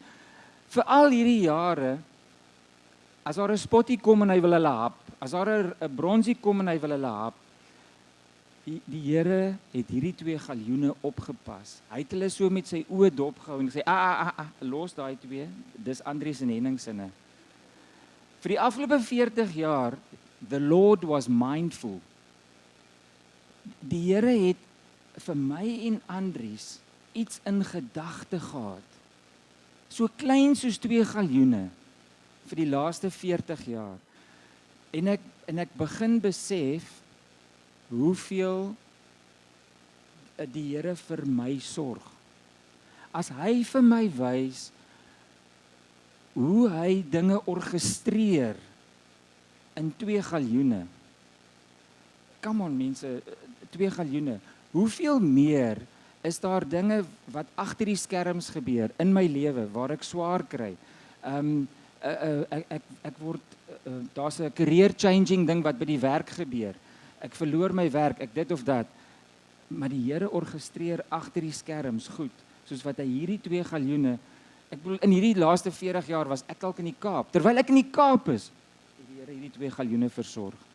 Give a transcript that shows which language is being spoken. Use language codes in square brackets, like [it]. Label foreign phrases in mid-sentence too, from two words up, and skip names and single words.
[af] Vir al hierdie jare, as daar 'n spottie kom en hy wil hulle hap, as daar 'n bronsie kom en hy wil hulle hap, die Here het hierdie 2 galjoene opgepas. Hy het hulle so met sy oë dopgehou en gesê, los daai 2, dis Andries en Henning sinne. Vir die afgelope 40 jaar, [en] the Lord was mindful. [af] Die Here het vir my en Andries iets in gedagte gehad. So klein soos 2 galjoene vir die laaste 40 jaar. En ek begin besef hoeveel die Here vir my sorg. As hy vir my wys hoe hy dinge orkestreer in 2 galjoene. [en] Come on [af] mense, 2 galjoene. Hoeveel meer is daar dinge wat agter die skerms gebeur in my lewe waar ek swaar kry? Ek word daar's 'n [en] career changing [af] ding wat by die werk gebeur. Ek verloor my werk, ek dit of dat. Maar die Here orkestreer agter die skerms goed, soos wat hy hierdie 2 galjoene. Ek bedoel in hierdie laaste 40 jaar was ek dalk in die Kaap. Terwyl ek in die Kaap is, het die Here hierdie 2 galjoene versorg.